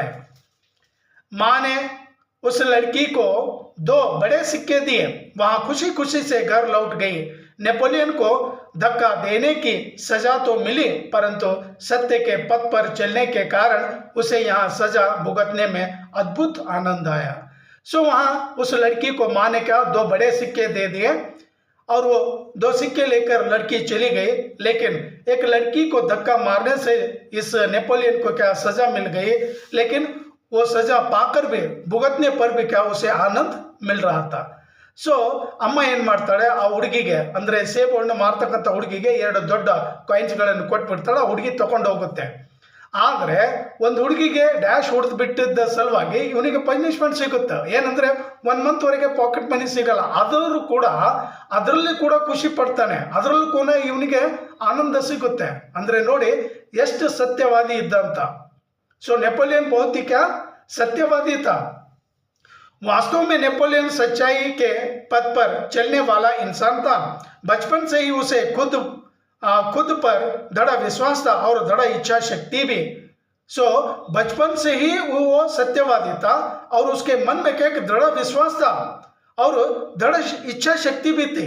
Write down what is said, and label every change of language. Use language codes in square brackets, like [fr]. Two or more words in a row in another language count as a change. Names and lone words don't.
[hi] माँ ने उस लड़की को 2 बड़े सिक्के दिए, वहाँ खुशी खुशी से घर लौट गई। नेपोलियन को धक्का देने की सजा तो मिली, परंतु सत्य के पथ पर चलने के कारण उसे यहाँ सजा भुगतने में अद्भुत आनंद आया। सो वहाँ उस लड़की को माँ ने क्या 2 बड़े सिक्के दे दिए, और वो 2 सिक्के लेकर लड़की चली गई। लेकिन एक लड़की को धक्का मारने से इस नेपोलियन को क्या सजा मिल गई, लेकिन वो सजा पाकर भी, भुगतने पर भी क्या उसे आनंद मिल रहा था। [kn] सो ಅಮ್ಮ ಏನು ಮಾಡ್ತಾಳೆ, ಆ ಹುಡುಗಿಗೆ, ಅಂದರೆ ಸೇಬು ಹಣ್ಣು ಮಾರ್ತಕ್ಕಂಥ ಹುಡುಗಿಗೆ 2 ದೊಡ್ಡ ಕಾಯಿನ್ಸ್ಗಳನ್ನು ಕೊಟ್ಬಿಡ್ತಾಳೆ. ಆ ಹುಡುಗಿ ತೊಗೊಂಡು ಹೋಗುತ್ತೆ. ಆದರೆ ಒಂದು ಹುಡುಗಿಗೆ ಡ್ಯಾಶ್ ಹೊಡೆದು ಬಿಟ್ಟಿದ್ದ ಸಲುವಾಗಿ ಇವನಿಗೆ ಪನಿಷ್ಮೆಂಟ್ ಸಿಗುತ್ತೆ. ಏನಂದರೆ 1 ಮಂತ್ವರೆಗೆ [en] pocket money [kn] ಸಿಗಲ್ಲ. ಆದರೂ ಕೂಡ ಅದರಲ್ಲಿ ಕೂಡ ಖುಷಿ ಪಡ್ತಾನೆ, ಅದರಲ್ಲೂ ಕೂಡ ಇವನಿಗೆ ಆನಂದ ಸಿಗುತ್ತೆ. ಅಂದರೆ ನೋಡಿ ಎಷ್ಟು ಸತ್ಯವಾದಿ ಇದ್ದ ಅಂತ. [hi] सो नेपोलियन बहुत ही क्या सत्यवादी था। वास्तव में नेपोलियन सच्चाई के पथ पर चलने वाला इंसान था। बचपन से ही उसे खुद खुद पर दृढ़ विश्वास था और दृढ़ इच्छा शक्ति भी। सो बचपन से ही वो सत्यवादी था और उसके मन में क्या दृढ़ विश्वास था और दृढ़ इच्छा शक्ति भी थी।